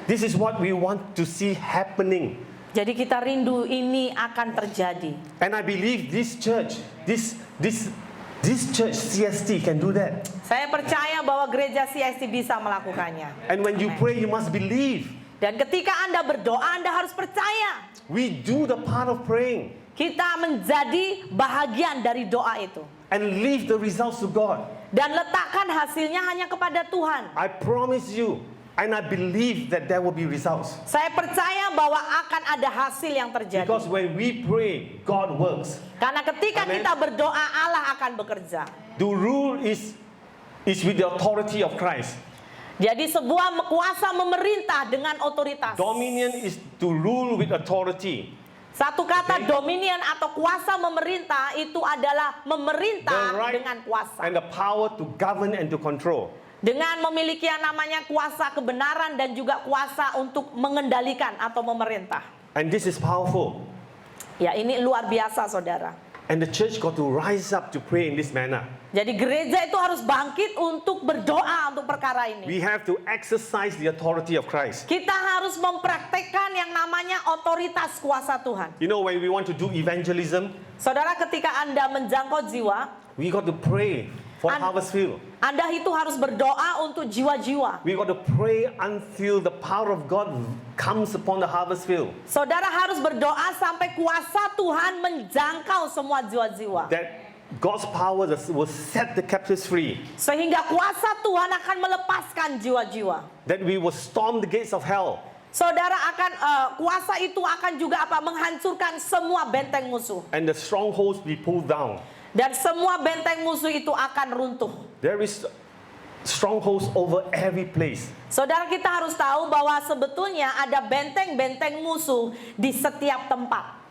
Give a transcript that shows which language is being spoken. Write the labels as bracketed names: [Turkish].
[English] This is what we want to see happening. [Indonesian] Jadi kita rindu ini akan terjadi. [English] And I believe this church, this church CST can do that. [Indonesian] Saya percaya bahwa gereja CST bisa melakukannya. [English] And when you Amen. pray, you must believe. [Indonesian] Dan ketika Anda berdoa, Anda harus percaya. [English] We do the part of praying [Indonesian] Kita menjadi bahagian dari doa itu. [English] and leave the results to God. [Indonesian] Dan letakkan hasilnya hanya kepada Tuhan. [English] I promise you, and I believe that there will be results. [Indonesian] Saya percaya bahwa akan ada hasil yang terjadi. [English] Because when we pray, God works. [Indonesian] Karena ketika Amen. kita berdoa, Allah akan bekerja. [English] The rule is with the authority of Christ. [Indonesian] Jadi sebuah kuasa memerintah dengan otoritas. [English] Dominion is to rule with authority. [Indonesian] Satu kata [English] Okay. [Indonesian] dominion atau kuasa memerintah itu adalah memerintah [English] The right [Indonesian] dengan kuasa. [English] and the power to govern and to control. [Indonesian] Dengan memiliki yang namanya kuasa kebenaran dan juga kuasa untuk mengendalikan atau memerintah. [English] And this is powerful. [Indonesian] Ya, ini luar biasa, saudara. [English] And the church got to rise up to pray in this manner. [Indonesian] Jadi gereja itu harus bangkit untuk berdoa untuk perkara ini. [English] We have to exercise the authority of Christ. [Indonesian] Kita harus mempraktekkan yang namanya otoritas kuasa Tuhan. [English] You know, when we want to do evangelism, [Indonesian] Saudara, ketika Anda menjangkau jiwa, [English] we got to pray for harvest field. [Indonesian] Anda itu harus berdoa untuk jiwa-jiwa. [English] We got to pray until the power of God comes upon the harvest field. [Indonesian] Saudara harus berdoa sampai kuasa Tuhan menjangkau semua jiwa-jiwa. [English] That God's power will set the captives free. [Indonesian] Sehingga kuasa Tuhan akan melepaskan jiwa-jiwa. [English] That we will storm the gates of hell. [Indonesian] Saudara akan kuasa itu akan juga menghancurkan semua benteng musuh. [English] And the strongholds be pulled down. [Indonesian] Dan semua benteng musuh itu akan runtuh. [English] There is strongholds over every place. [Indonesian] Saudara, kita harus tahu bahwa sebetulnya ada benteng-benteng musuh di setiap tempat.